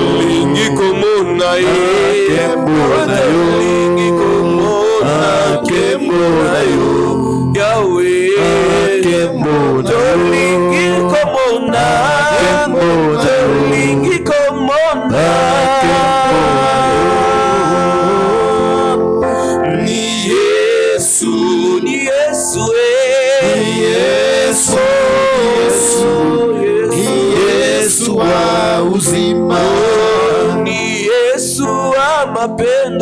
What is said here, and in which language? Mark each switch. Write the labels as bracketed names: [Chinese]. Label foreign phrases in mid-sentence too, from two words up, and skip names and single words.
[Lingala] lingi komona kembo na yo, lingi komona kembo na yo, Yahweh. kembo na yo, Tolingi komona tolingi komona ni Yesu [Swahili] Yesu wa uzima, ni Yesu wa mapendo